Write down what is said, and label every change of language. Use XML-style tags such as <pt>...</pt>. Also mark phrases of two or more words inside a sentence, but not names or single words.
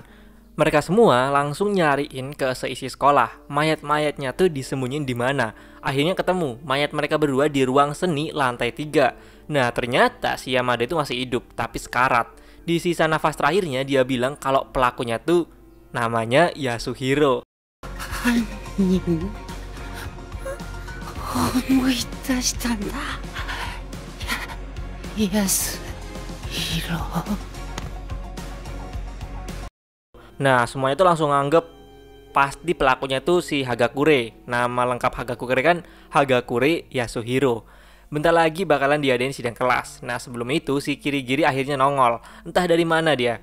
<id>Mereka semua langsung nyariin ke seisi sekolah. Mayat-mayatnya tuh disembunyiin di mana. Akhirnya ketemu mayat mereka berdua di ruang seni lantai 3. Nah, ternyata si Yamada itu masih hidup tapi sekarat. Di sisa nafas terakhirnya dia bilang kalau pelakunya tuh namanya Yasuhiro.</id> <ja>思い出したんだ。安弘。</ja> <id>Nah, semuanya itu langsung nganggep pasti pelakunya tuh si Hagakure. Nama lengkap Hagakure kan Hagakure Yasuhiro. Bentar lagi bakalan diadain sidang kelas. Nah, sebelum itu si Kirigiri akhirnya nongol. Entah dari mana dia.</id>